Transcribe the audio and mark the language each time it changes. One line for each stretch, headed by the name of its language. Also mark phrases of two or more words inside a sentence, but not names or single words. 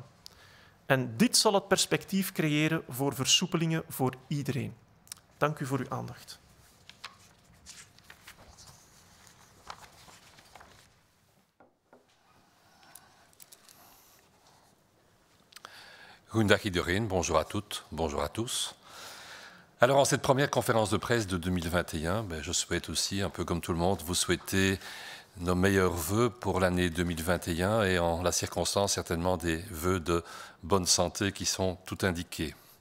Dutch: En dit zal het perspectief creëren voor versoepelingen voor iedereen. Dank u voor uw aandacht. Goedendag iedereen,
French: bonjour à toutes, bonjour à tous. Alors en cette première conférence de presse de 2021, je souhaite aussi, un peu comme tout le monde, vous souhaiter nos meilleurs vœux pour l'année 2021 et en la circonstance certainement des vœux de bonne santé qui sont tout indiqués.